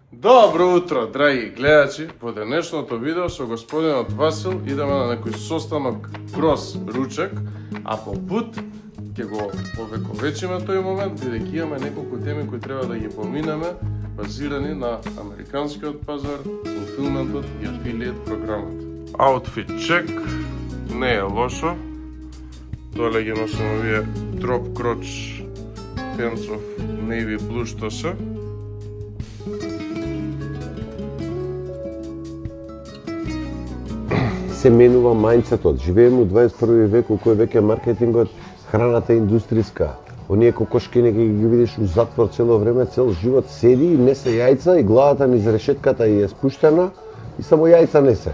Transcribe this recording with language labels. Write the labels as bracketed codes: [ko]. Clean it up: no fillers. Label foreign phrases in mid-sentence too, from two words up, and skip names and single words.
[mk] Добро утро, драги гледачи! Во денешното видео со господинот Васил идеме на некој состанок крос ручек, а по пут ќе го повековечиме тој момент, бидејќи имаме неколку теми кои треба да ги поминеме, базирани на американскиот пазар, фулфилментот и афилиет програмот. [en] Outfit check, [mk] не е лошо. Доле ги носам овие [en] drop crotch pants of navy blue [mk] што се. Се менува мајндсетот. Живееме у 21 век у кој веќе маркетингот, храната е индустријска. Оние кокошки неки ги видиш у затвор цело време, цел живот седи и несе јајца и главата низ решетката е спуштена и само јајца несе.